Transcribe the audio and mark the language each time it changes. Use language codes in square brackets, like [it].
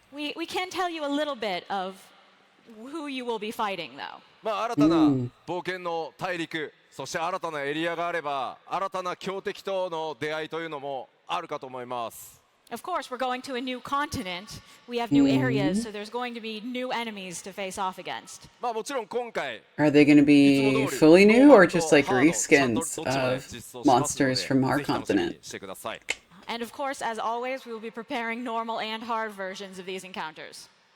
[en] We can tell you a little bit of who you will be fighting, though. [ja] まあ新たな冒険の大陸、そして新たなエリアがあれば新たな強敵との出会いというのもあるかと思います。 [en] Of course, we're going to a new continent. We have new areas, so there's going to be new enemies to face off against. [ja] まあもちろん今回 [en] Are they going to be fully new or just like reskins of monsters from our continent? And of course, as always, we will be preparing normal and hard versions of these encounters.